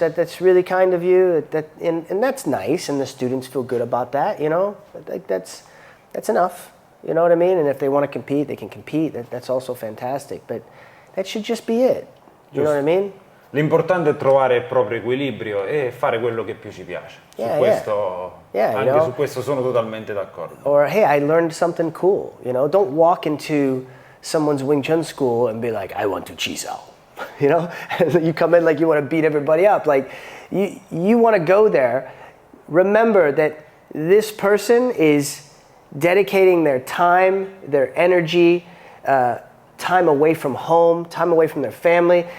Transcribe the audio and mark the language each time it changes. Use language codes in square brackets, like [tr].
[en] That's really kind of you. And that's nice, and the students feel good about that, you know. Like that's enough. You know what I mean? And if they want to compete, they can compete. That's also fantastic. But that should just be it. You know what I mean? [it] L'importante è trovare il proprio equilibrio e fare quello che più ci piace. Su questo sono totalmente d'accordo. [en] Or, hey, I learned something cool. You know, don't walk into someone's Wing Chun school and be like, I want to chisao. You know, you come in like you want to beat everybody up. Like, you want to go there. Remember that this person is dedicating their time, their energy, time away from home, time away from their family.